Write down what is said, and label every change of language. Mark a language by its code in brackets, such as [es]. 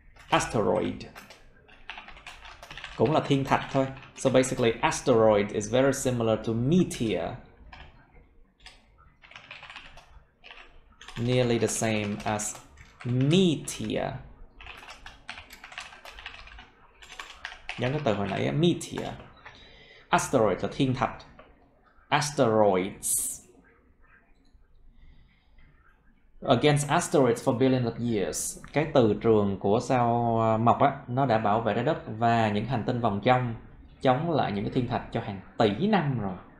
[vi] Asteroid cũng là thiên thạch thôi. [en] So basically asteroid is very similar to meteor. Nearly the same as meteor. [vi] Giống cái từ hồi nãy, meteor. Asteroid là thiên thạch. [en] Asteroids. Against asteroids for billions of years. [vi] Cái từ trường của sao Mộc á, nó đã bảo vệ trái đất và những hành tinh vòng chống lại những cái thiên thạch cho hàng tỷ năm rồi.